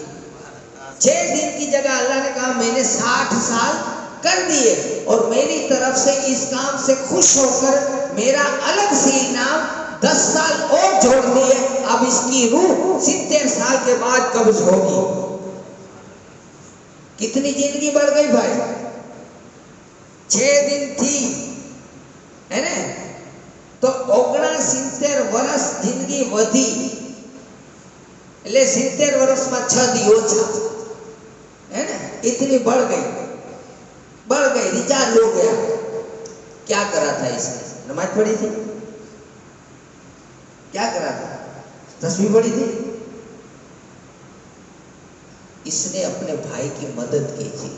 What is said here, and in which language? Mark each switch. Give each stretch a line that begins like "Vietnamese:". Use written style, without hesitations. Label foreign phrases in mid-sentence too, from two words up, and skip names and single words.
Urdu: 6 دن کی جگہ اللہ نے کہا میں نے 60 سال کر دیے، اور میری طرف سے اس کام سے خوش ہو کر میرا الگ سے انعام 10 سال اور جوڑ دیے، اب اس کی روح 70 سال کے بعد قبض ہوگی۔ کتنی زندگی بڑھ گئی بھائی؟
Gujarati: 6
Urdu: دن تھی ہے نا، تو
Gujarati: 69 વર્ષ જિંદગી વધી, એટલે 70 વર્ષમાં 6 દી ઓછા,
Urdu: ہے نا، اتنی بڑھ گئی، ریچارج ہو گیا۔ کیا کرا تھا اس نے؟ نماز پڑھی تھی؟ کیا کرا تھا؟ تسبیح پڑھی تھی؟ اس نے اپنے بھائی کی مدد کی تھی۔